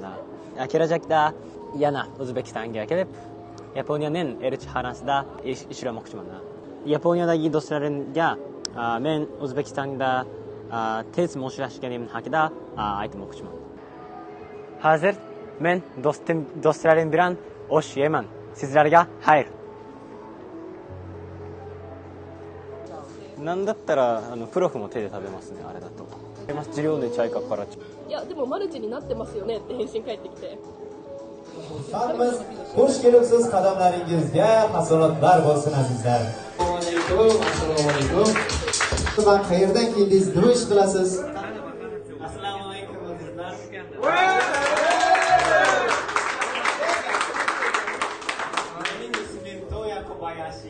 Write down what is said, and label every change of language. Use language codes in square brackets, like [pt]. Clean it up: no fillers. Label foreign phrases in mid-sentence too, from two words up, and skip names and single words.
[uz] Kelajakda yana O'zbekistonga kelib, Yaponiyaning elchixonasida ishlamoqchiman. Yaponiyadagi do'stlarimga men O'zbekistonda tez moslashganim haqida aytmoqchiman. Hozir men do'stlarim bilan osh yeyman. Sizlarga xayr. [ja] なんだったらプロフも手で食べますね、あれだと。自量でチャイカから。いやでもマルチになってますよねって返信返ってきて。 [uz] Hamımız hoş kelibsiz qadamlaringizga hasonatlar bo'lsin azizlar. Assalomu alaykum. Tuman qayerdan keldingiz? Nima ish qilasiz? Assalomu alaykum azizlar. Mening ismim Toya Kobayashi.